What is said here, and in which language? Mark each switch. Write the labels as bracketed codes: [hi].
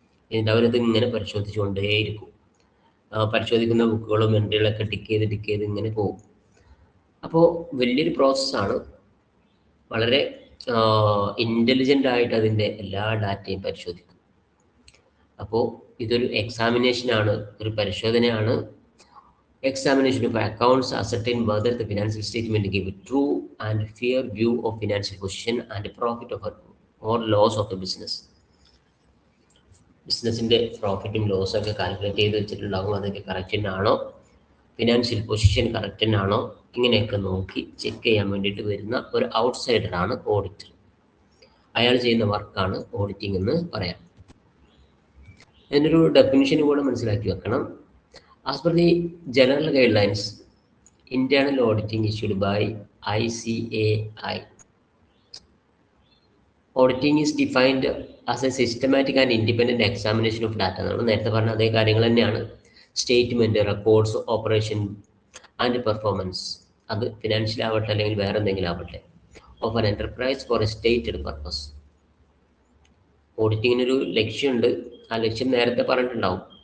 [ml] എന്നിട്ട് അവരത് ഇങ്ങനെ പരിശോധിച്ചുകൊണ്ടേയിരിക്കും. പരിശോധിക്കുന്ന ബുക്കുകളും എൻട്രികളൊക്കെ ടിക്ക് ചെയ്ത് ഇങ്ങനെ പോകും. അപ്പോൾ വലിയൊരു പ്രോസസ്സാണ്. വളരെ ഇൻ്റലിജൻ്റ് ആയിട്ട് അതിൻ്റെ എല്ലാ ഡാറ്റയും പരിശോധിക്കും. അപ്പോൾ ഇതൊരു എക്സാമിനേഷനാണ്, ഒരു പരിശോധനയാണ്. [en] Examination of accounts ascertain whether the financial statement give a true and fair view of financial position and profit of or loss of the business. [ml] ബിസിനസ്സിൻ്റെ പ്രോഫിറ്റും ലോസും ഒക്കെ കാൽക്കുലേറ്റ് ചെയ്ത് വെച്ചിട്ടുണ്ടാകും. അതൊക്കെ കറക്റ്റ് തന്നെയാണോ, ഫിനാൻഷ്യൽ പൊസിഷൻ കറക്റ്റ് തന്നെയാണോ, ഇങ്ങനെയൊക്കെ നോക്കി ചെക്ക് ചെയ്യാൻ വേണ്ടിയിട്ട് വരുന്ന ഒരു ഔട്ട്സൈഡറാണ് ഓഡിറ്റർ. അയാൾ ചെയ്യുന്ന വർക്കാണ് ഓഡിറ്റിംഗ് എന്ന് പറയാം. അതിനൊരു ഡെഫിനിഷനും കൂടെ മനസ്സിലാക്കി വെക്കണം. [en] As per the general guidelines, internal auditing issued by ICAI. Auditing is defined as a systematic and independent examination of data. [ml] നമ്മൾ നേരത്തെ പറഞ്ഞ അതേ കാര്യങ്ങൾ തന്നെയാണ്. Statement, records, operation and performance, അത് ഫിനാൻഷ്യൽ ആവട്ടെ അല്ലെങ്കിൽ വേറെ എന്തെങ്കിലും ആവട്ടെ, [en] Of an enterprise for a stated purpose. [ml] ഓഡിറ്റിങ്ങിനൊരു ലക്ഷ്യമുണ്ട്. ആ ലക്ഷ്യം നേരത്തെ പറഞ്ഞിട്ടുണ്ടാവും.